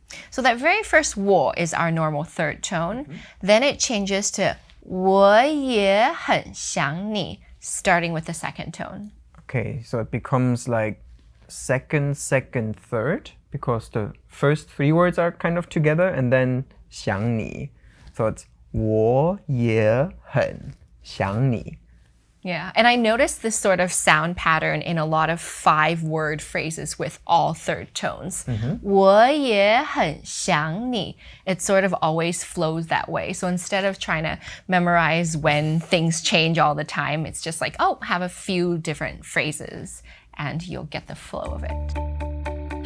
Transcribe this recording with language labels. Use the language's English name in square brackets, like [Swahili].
[English] So that very first 我 is our normal third tone. Then it changes to [Chinese] 我也很想你, [English] starting with the second tone. Okay, so it becomes like second, third, because the first 3 words are kind of together, and then 想你. So it's [Chinese] 我也很想你. [English] Yeah, and I noticed this sort of sound pattern in a lot of 5-word phrases with all third tones. [Chinese] 我也很想你. [English] It sort of always flows that way. So instead of trying to memorize when things change all the time, it's just like, oh, have a few different phrases and you'll get the flow of it.